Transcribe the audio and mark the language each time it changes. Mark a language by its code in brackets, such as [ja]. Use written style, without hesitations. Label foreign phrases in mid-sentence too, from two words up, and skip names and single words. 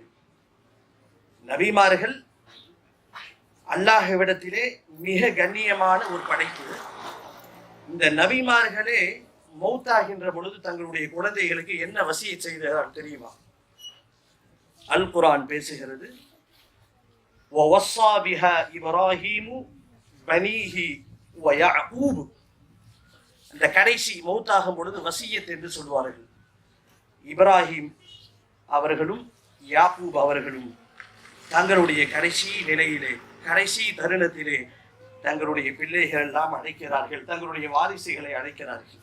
[ta] நபிமார்கள் அல்லாஹ்விடத்திலே மிக கண்ணியமான ஒரு படைப்பு. இந்த நபிமார்களே மௌத்தாகின்ற பொழுது தங்களுடைய குழந்தைகளுக்கு என்ன வசியத் செய்தார் தெரியுமா? அல் குர்ஆன் பேசுகிறது, [ar] وَوَصَّى بِهَا إِبْرَاهِيمُ بَنِيهِ وَيَعْقُوبُ. [ta] இந்த கடைசி மௌத்தாகும் பொழுது வசியத் என்று சொல்வார்கள். இப்ராஹிம் அவர்களும் யாக்கூப் அவர்களும் தங்களுடைய கடைசி நிலையிலே, கடைசி தருணத்திலே தங்களுடைய பிள்ளைகள் எல்லாம் அழைக்கிறார்கள், தங்களுடைய வாரிசுகளை அழைக்கிறார்கள்.